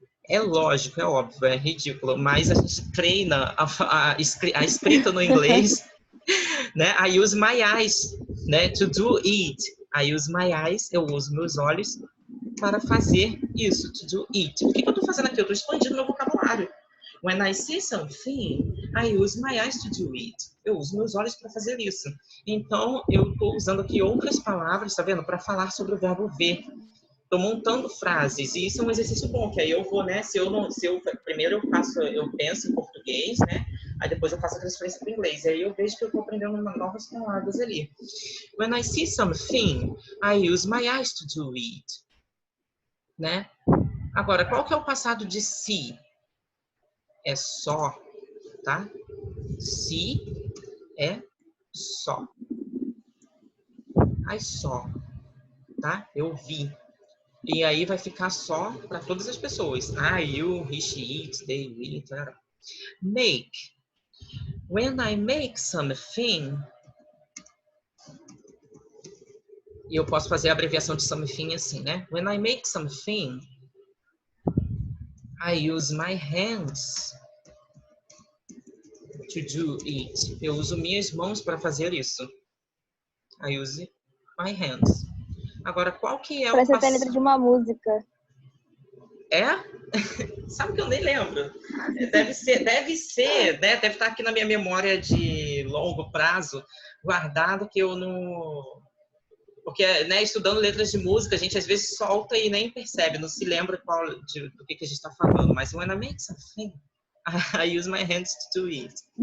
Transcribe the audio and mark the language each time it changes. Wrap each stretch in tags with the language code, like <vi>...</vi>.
<pt>É lógico, é óbvio, é ridículo, mas a gente treina a escrita no inglês Né?</pt> <en>I use my eyes, né? To do it. I use my eyes,</en> <pt>eu uso meus olhos para fazer isso,</pt> <en>to do it.</en> <pt>O que eu estou fazendo aqui? Eu estou expandindo meu vocabulário.</pt> <en>When I see something, I use my eyes to do it.</en> <pt>Eu uso meus olhos para fazer isso. Então, eu estou usando aqui outras palavras, tá vendo? Para falar sobre o verbo ver. Estou montando frases e isso é um exercício bom, que aí eu vou, né? Primeiro eu penso em português, né? Aí depois eu faço a transferência para o inglês. Aí eu vejo que eu estou aprendendo novas palavras ali.</pt> <en>When I see something, I use my eyes to do it.</en> <pt>Né? Agora, qual que é o passado de see? É só, tá? See é só.</pt> <en>I saw,</en> <pt>tá? Eu vi. E aí vai ficar só para todas as pessoas.</pt> <en>I, you, he, she, it, they, we, etc. Make. When I make something,</en> <pt>e eu posso fazer a abreviação de something assim, né?</pt> <en>When I make something, I use my hands to do it.</en> <pt>Eu uso minhas mãos para fazer isso.</pt> <en>I use my hands.</en> <pt>Agora, qual que é Parece o até a letra de uma música. É? Sabe que eu nem lembro. Deve ser, né? Deve estar aqui na minha memória de longo prazo, guardado que eu não... Porque, né, estudando letras de música, a gente às vezes solta e nem percebe, não se lembra do que a gente está falando.</pt> <en>Mas when I make something, I use my hands to do it.</en>